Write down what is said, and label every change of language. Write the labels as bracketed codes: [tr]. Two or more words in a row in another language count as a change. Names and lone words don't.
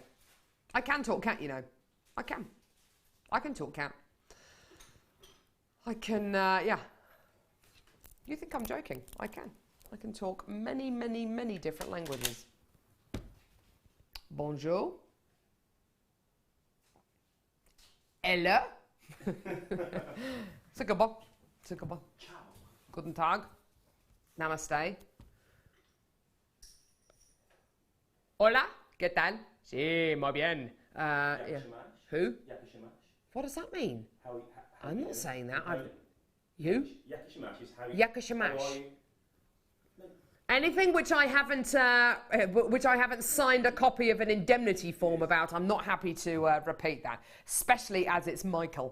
[en] I can talk cat, you know. I can. I can talk cat. I can. Yeah. You think I'm joking? I can. I can talk many, many, many different languages. [fr] Bonjour. Hello. Sukaba. Sukaba. [it] Ciao. [de] Guten Tag. Namaste. [es] Hola. ¿Qué tal? Sí, muy bien. [en] Yeah. Who? Yakishimash. What does that mean? How I'm not saying that. how You? Yakishimash is how you. Yakishimash. How are you? Anything which I haven't signed a copy of an indemnity form about, I'm not happy to repeat that, especially as it's Michael.